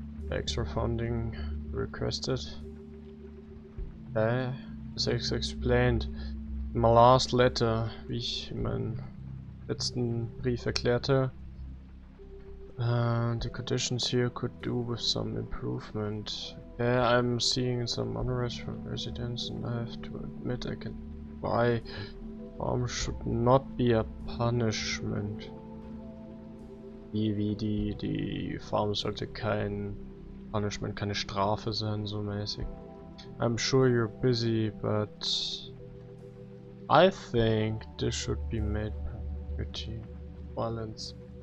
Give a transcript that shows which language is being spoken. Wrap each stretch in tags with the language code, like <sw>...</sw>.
<en>Extra funding requested. As explained in my last letter,</en> <de>wie ich in meinem letzten Brief erklärte.</de> <en>The conditions here could do with some improvement. Yeah, I'm seeing some unrest from residents and I have to admit I can buy. Farm should not be a punishment.</en> <de>Die Farm sollte kein Punishment, keine Strafe sein, so mäßig.</de> <en>I'm sure you're busy, but I think this should be made pretty balanced.</en>